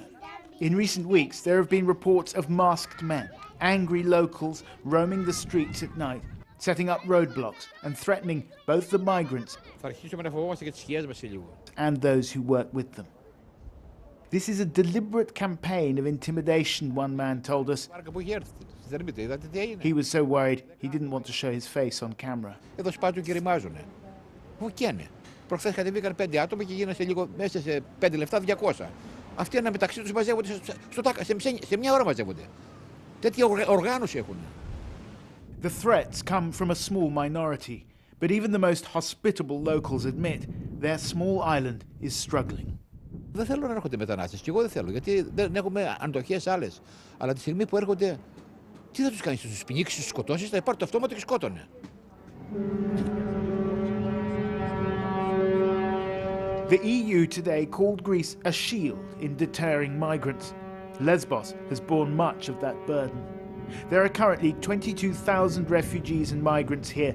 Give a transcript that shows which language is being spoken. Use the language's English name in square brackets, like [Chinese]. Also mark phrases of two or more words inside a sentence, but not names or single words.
[English] In recent weeks, there have been reports of masked men, angry locals roaming the streets at night, setting up roadblocks and threatening both the migrants and those who work with them. This is a deliberate campaign of intimidation, one man told us. He was so worried he didn't want to show his face on camera. [Greek] Προχθές κατεβήκαν 5 άτομα και γίνανε μέσα σε 5 λεπτά 200. Αυτοί ένα μεταξύ τους μαζεύονται σε μια ώρα μαζεύονται. Τέτοια οργάνωση έχουν. [English] The threats come from a small minority, but even the most hospitable locals admit their small island is struggling. [Greek] Δεν θέλω να έρχονται μετανάστες και εγώ δεν θέλω, γιατί δεν έχουμε αντοχές άλλες. Αλλά τη στιγμή που έρχονται, τι θα τους κάνεις, τους πνίξεις, τους σκοτώσεις, θα υπάρχει το αυτόματο και σκότωνε. [English] The EU today called Greece a shield in deterring migrants. Lesbos has borne much of that burden. There are currently 22,000 refugees and migrants here.